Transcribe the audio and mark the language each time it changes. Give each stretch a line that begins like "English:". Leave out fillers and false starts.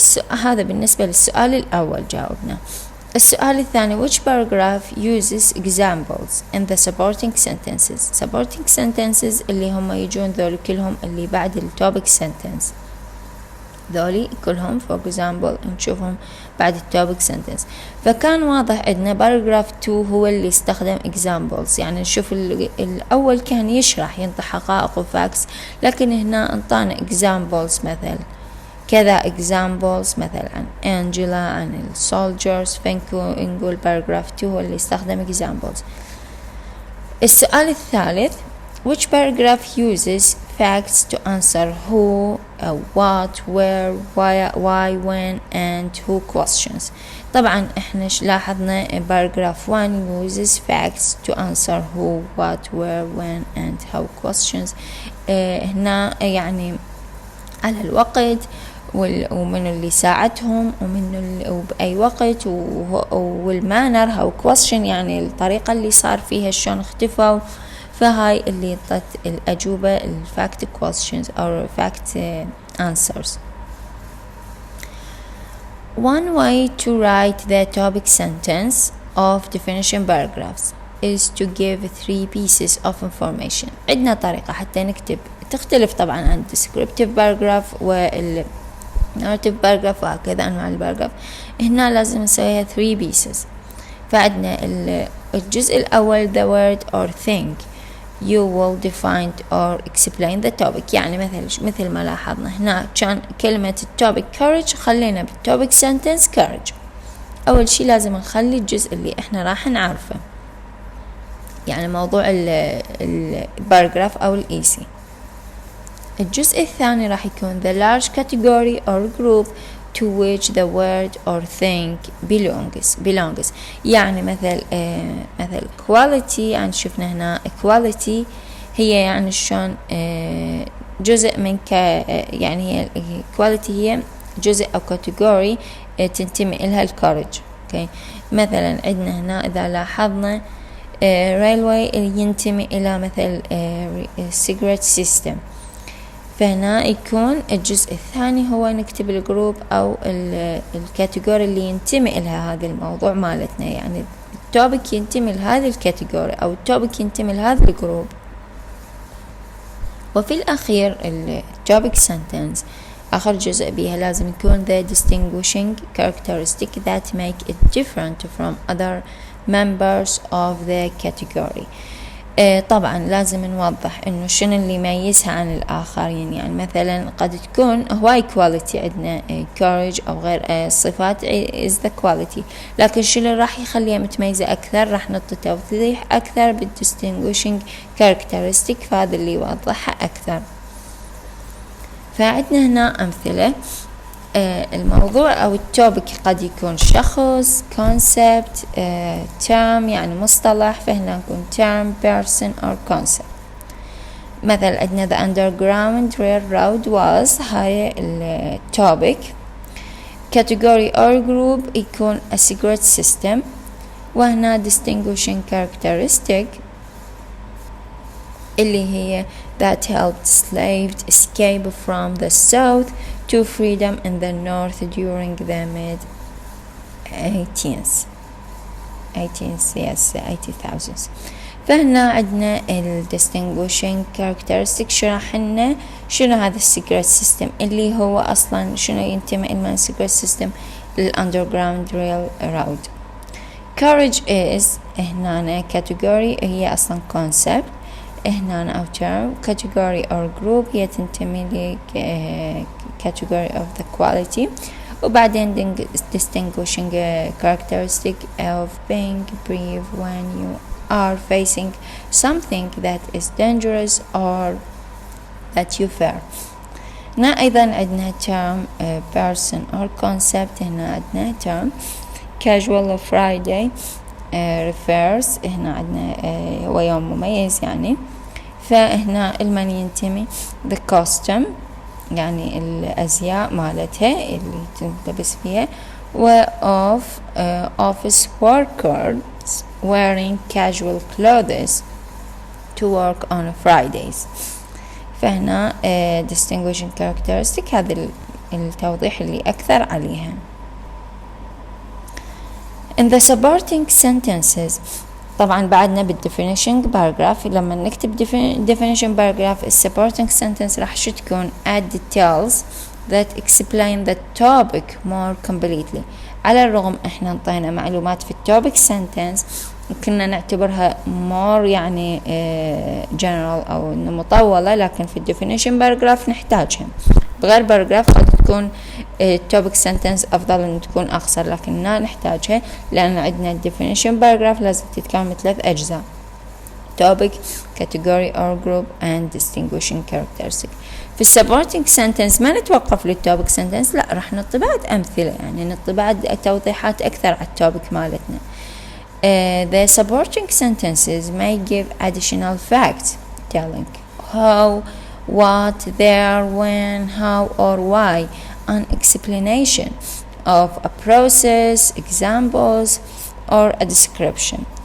Arabic: هذا بالنسبة للسؤال الأول جاوبنا. السؤال الثاني
English: which paragraph uses examples in the supporting sentences.
Arabic: supporting sentences اللي هم يجون ذول كلهم اللي بعد التوبيك sentence، ذولي كلهم
English: for example
Arabic: نشوفهم بعد التوبيك sentence. فكان واضح عندنا paragraph 2 هو اللي استخدم examples، يعني نشوف الأول كان يشرح ينطي حقائق وفاكس، لكن هنا انطانا examples مثل كذا examples مثل عن أنجيلا عن السولجرز، فنقول paragraph 2 هو اللي استخدم examples. السؤال الثالث
English: which paragraph uses facts to answer who, what, where, why, when and who questions.
Arabic: طبعا احنا لاحظنا
English: paragraph 1 uses facts to answer who, what, where, when and how questions.
Arabic: هنا يعني على الوقت ومن اللي ساعدهم ومن وبأي وقت والمانر هاو question، يعني الطريقة اللي صار فيها شلون اختفوا. فهاي اللي طت الأجوبة الفاكت questions أو fact answers.
English: One way to write the topic sentence of definition paragraphs is to give 3 pieces of information.
Arabic: عندنا طريقة حتى نكتب، تختلف طبعا عن descriptive paragraph وال narrative paragraph وهكذا أنواع الباراجراف. هنا لازم نسويها 3 pieces. فعندنا الجزء الأول
English: the word or thing you will define or explain the topic،
Arabic: يعني مثل ما لاحظنا هنا كان كلمة التوبيك courage خلينا بالتوبيك sentence courage. أول شي لازم نخلي الجزء اللي احنا راح نعرفه، يعني موضوع الباراجراف أو الإيسي. الجزء الثاني راح يكون
English: the large category or group to which the word or thing belongs.
Arabic: يعني مثل quality، يعني شفنا هنا equality هي يعني شلون جزء من يعني هي equality هي جزء أو category تنتمي إلها الcourage.
English: okay.
Arabic: مثلا عندنا هنا إذا لاحظنا railway ينتمي إلى مثل cigarette system، فهنا يكون الجزء الثاني هو نكتب الجروب أو الكاتيجوري اللي ينتمي إلها هذا الموضوع مالتنا، يعني التوبيك ينتمي لهذا الكاتيجوري أو التوبيك ينتمي لهذا الجروب. وفي الأخير التوبيك
English: sentence
Arabic: آخر جزء بيها لازم يكون
English: the distinguishing characteristic that make it different from other members of the category.
Arabic: طبعا لازم نوضح انه شنو اللي يميزها عن الاخرين. يعني مثلا قد تكون هواي كواليتي عندنا courage او غير الصفات
English: is the quality،
Arabic: لكن شنو اللي راح يخليها متميزة اكثر؟ راح نعطي توضيح اكثر بالdistinguishing characteristic، فهذا اللي يوضحها اكثر. فعندنا هنا امثلة. الموضوع أو التوبك قد يكون شخص، concept، term يعني مصطلح، فهنا نكون term، person or concept. مثلا عندنا
English: the underground railroad was،
Arabic: هاي التوبك.
English: category or group يكون a secret system، وهنا distinguishing characteristic اللي هي that helped slaves escape from the south to freedom in the north during the mid-18th. yes 80,000.
Arabic: فهنا عندنا ال distinguishing characteristic شرح لنا شنو هذا السيكريت سيستم، اللي هو أصلا شنو ينتمي إلى السيكريت سيستم للأندرجراوند railroad. courage is هنا category هي أصلا concept، هنا أو term.
English: category or group
Arabic: هي تنتمي ل
English: category of the quality، وبعدين distinguishing characteristic of being brave when you are facing something that is dangerous or that you fear.
Arabic: هنا أيضا عندنا term person or concept. هنا عندنا
English: term casual Friday refers،
Arabic: هنا عندنا هو يوم مميز يعني، فهنا المن ينتمي the costume يعني الأزياء مالتها اللي تلبس فيها، و
English: of office workers wearing casual clothes to work on Fridays.
Arabic: فهنا distinguishing characteristic هذا التوضيح اللي أكثر عليها.
English: In the supporting sentences
Arabic: طبعا بعدنا
English: بالdefinition paragraph.
Arabic: لما نكتب
English: definition paragraph supporting sentence
Arabic: راح شو تكون
English: add details that explain the topic more completely.
Arabic: على الرغم احنا انطينا معلومات في التوبك sentence كنا نعتبرها more يعني general او انه مطولة، لكن في definition paragraph نحتاجها. بغير paragraph قد تكون topic sentence أفضل أن تكون أقصر، لكننا نحتاجها لأن عندنا definition paragraph لازم تتكون من 3 أجزاء: topic, category or group and distinguishing characteristic. في supporting sentence ما نتوقف للtopic sentence، لا راح نعطي بعد أمثلة، يعني نعطي بعد توضيحات أكثر على الtopic مالتنا.
English: The supporting sentences may give additional facts telling how, what, there, when, how or why, an explanation of a process, examples or a description.